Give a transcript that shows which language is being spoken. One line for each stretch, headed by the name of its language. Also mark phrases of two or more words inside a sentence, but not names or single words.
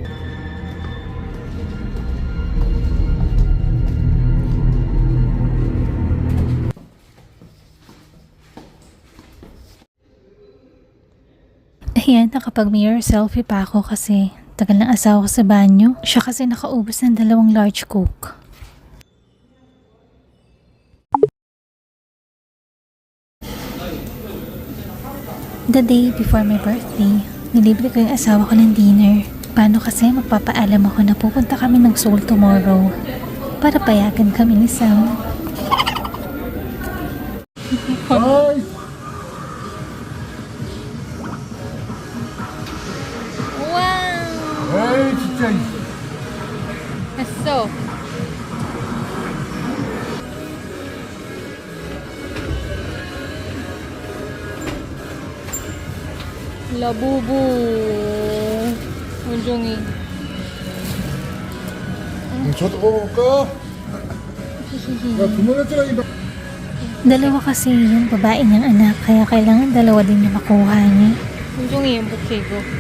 Filipino: Ayan, nakapag-mirror selfie pa ako kasi tagal ng asawa ko sa banyo. Siya kasi nakaubos ng 2 large coke.
English: The day before my birthday,
Filipino: nilibre ko yung asawa ko ng dinner. Paano kasi magpapaalam ako na pupunta kami ng Seoul tomorrow para payagan kami ni Sam. 아이, 와우
Korean: 에이 진짜. 했어 라부부 원종이 저도 먹어볼까? 야 그만했잖아 이.
Filipino: Dalawa kasi yung babae niyang anak kaya kailangan dalawa din yung makuha niya.
Korean: 원종이 행복해 이거